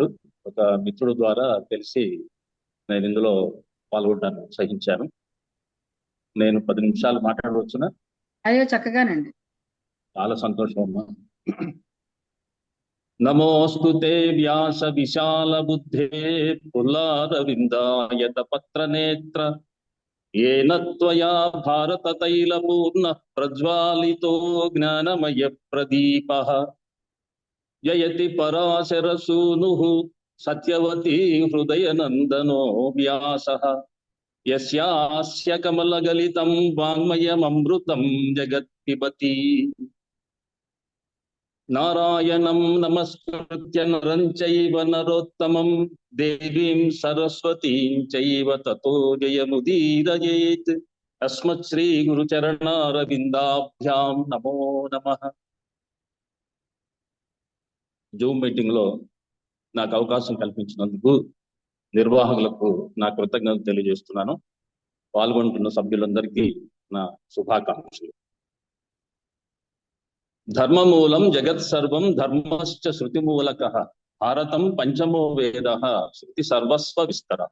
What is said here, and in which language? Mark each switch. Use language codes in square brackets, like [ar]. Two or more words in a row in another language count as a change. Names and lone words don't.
[te] ఒక మిత్రుడు ద్వారా తెలిసి నేను ఇందులో పాల్గొనడానికి సహించాను. నేను 10 నిమిషాలు మాట్లాడవచ్చునా? అయ్యో, చక్కగానండి. చాలా సంతోషం అమ్మా. [sa] నమోऽस्तु ते వ్యాస విశాల బుద్ధే పుల్లారవిందాయత పత్ర నేత్ర येन त्वया भारत तैलपूर्ण प्रज्वालितो ज्ञानमय प्रदीपः जयति पराशरसूनुः सत्यवती हृदयनन्दनो व्यासः यस्यास्य कमलगलितं वाङ्मयममृतं जगत्पिबति नारायणं नमस्कृत्य नरं चैव नरोत्तमं देवीं सरस्वतीं चैव ततो जयमुदीरयेत् अस्मत् श्री गुरुचरणारविन्दाभ्यां नमो नमः. [te] జూమ్ మీటింగ్ లో నాకు అవకాశం కల్పించినందుకు నిర్వాహకులకు నా కృతజ్ఞతలు తెలియజేస్తున్నాను. పాల్గొంటున్న సభ్యులందరికీ నా శుభాకాంక్షలు. [sa] ధర్మమూలం జగత్ సర్వం ధర్మశ్చ శృతిమూలకః భారతం పంచమో వేదః శృతి సర్వస్వ విస్తరః.